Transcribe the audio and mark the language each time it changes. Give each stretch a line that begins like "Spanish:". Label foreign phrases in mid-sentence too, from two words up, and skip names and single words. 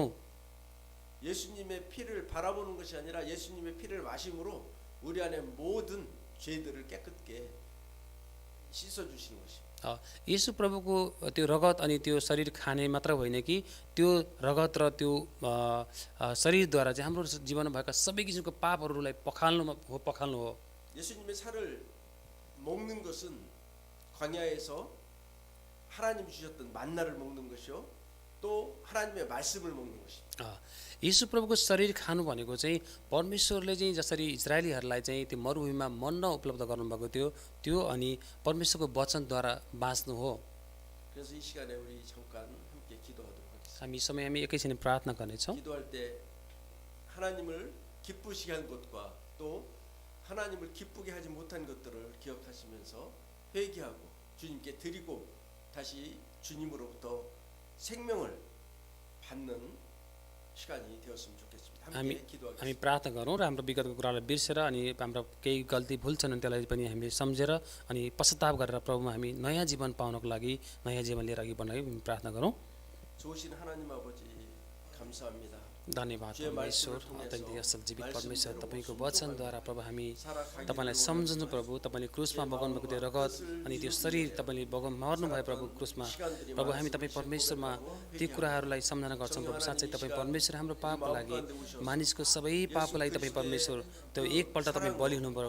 Korean: 예수님의 피를 바라보는 것이 아니라 예수님의 피를 마심으로 우리 안에 모든 죄들을 깨끗게 씻어 주시는 것입니다.
Nepali: येशू प्रभुको त्यो रगत अनि त्यो शरीर खाने मात्र होइन कि त्यो रगत र त्यो शरीरद्वारा चाहिँ हाम्रो जीवनमा भएका सबै किसिमको पापहरूलाई पखाल्नु हो।
Korean: 예수님의 살을 먹는 것은 광야에서 하나님이 주셨던 만나를 먹는 것이요 또 하나님의 말씀을 먹는 것입니다.
Nepali: येशू प्रभुको शरीर खानु भनेको चाहिँ परमेश्वरले चाहिँ जसरी इजरायलीहरूलाई चाहिँ त्यो मरुभूमिमा मन्ना उपलब्ध गर्नुभएको थियो त्यो अनि परमेश्वरको वचनद्वारा बाँच्नु हो।
Korean: 그래서 이 시간에 우리 잠깐 함께 기도하도록 하겠습니다.
Nepali: हामी समय हामी एकैछिन प्रार्थना गर्नेछौँ।
Korean: 기도할 때 하나님을 기쁘시게 한 것과 또 하나님을 기쁘게 하지 못한 것들을 기억하시면서 회개하고 주님께 드리고 다시 주님으로부터 생명을 받는 시간이 되었으면 좋겠습니다. 함께
Nepali: हामी
Korean: 기도하겠습니다.
Nepali: प्रार्थना गरौँ र हाम्रो विगतको कुरालाई बिर्सेर अनि हाम्रो केही गल्ती भुल छन् भने त्यसलाई पनि हामीले सम्झेर अनि पश्चाताप गरेर प्रभुमा हामी नयाँ जीवन पाउनको लागि नयाँ जीवन लिएर अघि बढ्न लागि प्रार्थना गरौँ।
Korean: 좋으신 하나님 아버지 감사합니다.
Nepali: धन्यवाद
Korean: 주의
Nepali: परमेश्वर,
Korean: 말씀을 통해서
Nepali: अत्यन्त असल जीवित परमेश्वर,
Korean: 말씀대로
Nepali: तपाईँको
Korean: 순종하고
Nepali: वचनद्वारा प्रभु हामी
Korean: 살아가기를
Nepali: तपाईँलाई
Korean: 원하는
Nepali: सम्झनु प्रभु, तपाईँले क्रुसमा बगाउनुभएको त्यो रगत अनि त्यो शरीर तपाईँले मर्नुभयो प्रभु क्रुसमा। प्रभु हामी तपाईँ परमेश्वरमा ती कुराहरूलाई सम्झना गर्छौँ प्रभु। साँच्चै तपाईँ परमेश्वर हाम्रो पापको लागि मानिसको सबै पापको लागि तपाईँ परमेश्वर त्यो एकपल्ट तपाईँ बलि हुनु प्रभु।